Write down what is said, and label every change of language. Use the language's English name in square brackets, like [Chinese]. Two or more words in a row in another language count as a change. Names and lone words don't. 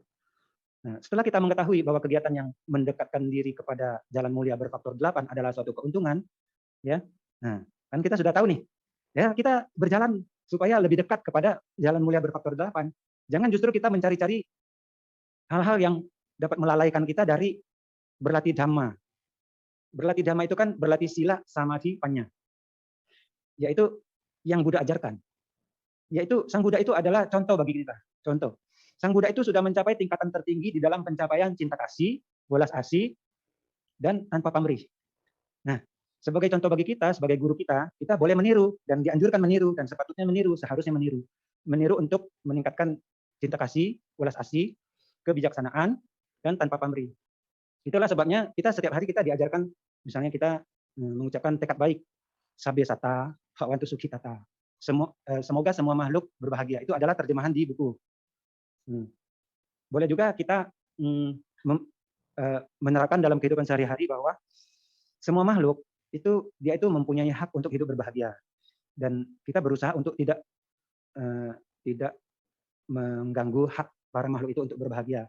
[Indonesian] Nah, setelah kita mengetahui bahwa kegiatan yang mendekatkan diri kepada jalan mulia berfaktor 8 adalah suatu keuntungan, ya. Nah, kan kita sudah tahu nih. Ya, kita berjalan supaya lebih dekat kepada jalan mulia berfaktor 8. Jangan justru kita mencari-cari hal-hal yang dapat melalaikan kita dari berlatih Dhamma. Berlatih Dhamma itu kan berlatih [Pali] sila, samadhi, panya. [Indonesian] Yaitu yang Buddha ajarkan. Yaitu Sang Buddha itu adalah contoh bagi kita. Contoh. Sang Buddha itu sudah mencapai tingkatan tertinggi di dalam pencapaian cinta kasih, welas asih, dan tanpa pamrih. Nah, sebagai contoh bagi kita, sebagai guru kita, kita boleh meniru dan dianjurkan meniru dan sepatutnya meniru, seharusnya meniru. Meniru untuk meningkatkan cinta kasih, welas asih, kebijaksanaan, dan tanpa pamrih. Itulah sebabnya kita setiap hari kita diajarkan, misalnya kita mengucapkan tekad baik, [Pali] sabbe sata, bhavantu sukhitata. [Indonesian] Semoga semua makhluk berbahagia. Itu adalah terjemahan di buku. Boleh juga kita menerapkan dalam kehidupan sehari-hari bahwa semua makhluk dia itu mempunyai hak untuk hidup berbahagia, dan kita berusaha untuk tidak mengganggu hak para makhluk itu untuk berbahagia.